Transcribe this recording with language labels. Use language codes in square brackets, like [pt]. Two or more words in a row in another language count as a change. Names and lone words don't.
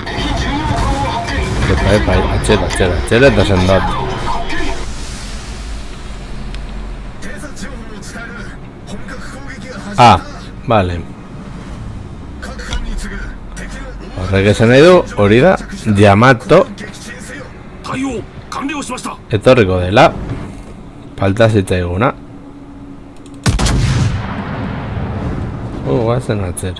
[eu] Epa, atxera eta sendatu. [es] Ah, vale. [ja] 各艦に次ぐ敵の [eu] Horrek esan nahi du, hori da, [ja] Yamato 撃沈せよ。対応完了しました。 [eu] etorriko dela. Falta zitzaiguna. Guazen atzera.